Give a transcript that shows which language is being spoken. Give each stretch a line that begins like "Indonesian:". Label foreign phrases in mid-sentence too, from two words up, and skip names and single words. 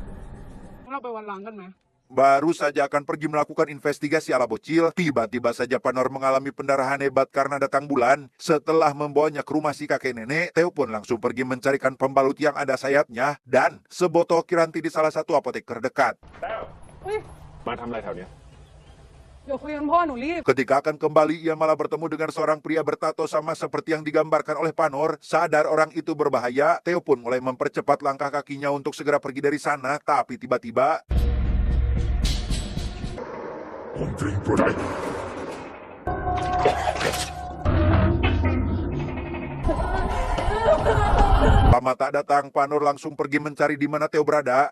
Indonesian: Baru saja akan pergi melakukan investigasi ala bocil, tiba-tiba saja Panor mengalami pendarahan hebat karena datang bulan. Setelah membawanya ke rumah si kakek nenek, Theo pun langsung pergi mencarikan pembalut yang ada sayapnya dan sebotol kiranti di salah satu apotek terdekat.
Thai: มาทำอะไรแถวเนี้ย เดี๋ยวคุยกันพ่อหนูรีบ
Indonesian: Ketika akan kembali, ia malah bertemu dengan seorang pria bertato sama seperti yang digambarkan oleh Panor. Sadar orang itu berbahaya, Theo pun mulai mempercepat langkah kakinya untuk segera pergi dari sana, tapi tiba-tiba lama tak datang, Panor langsung pergi mencari di mana Theo berada.